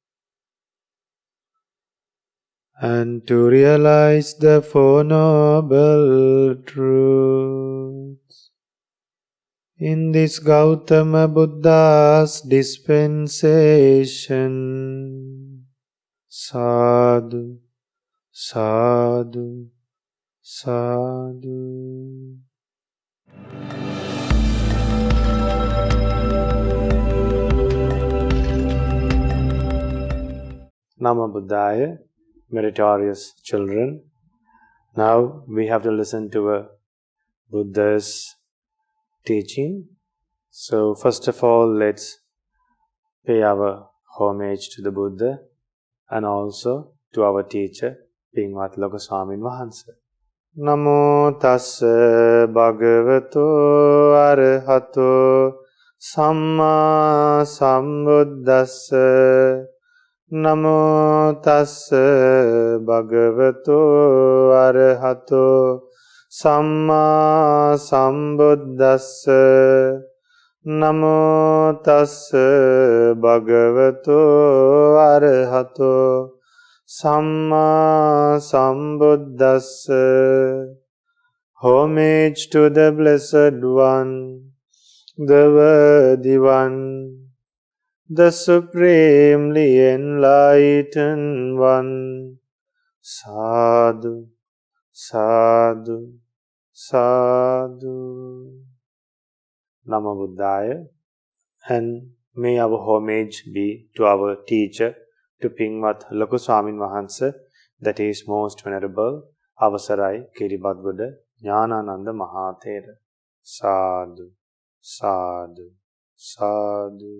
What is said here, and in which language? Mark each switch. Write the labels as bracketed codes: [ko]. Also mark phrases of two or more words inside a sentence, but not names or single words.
[en] and to realize the Four Noble Truths in this Gautama Buddha's dispensation. [pi] Sadhu, sadhu, sadhu. Nama Buddhaya, [en] meritorious children. Now we have to listen to a Buddha's teaching. So first of all, let's pay our homage to the Buddha and also to our teacher, Pingvat Loka Swamin Wahanse. [pi] Namo tassa bhagavato arahato samma sambuddhassa. Namo tassa bhagavato arahato samma sambuddhassa. Namo tassa bhagavato arahato samma sambuddhassa. [en] Homage to the Blessed One, the Worthy One, the Supremely Enlightened One. [pi] Sadhu, sadhu, sadhu. Namo Buddhaya. [en] And may our homage be to our teacher, to Pingvat Loka Swamin Wahanse, that is most venerable, Avasarai Kiribat Buddha Jnanananda Mahathera. Sadhu, sadhu, sadhu.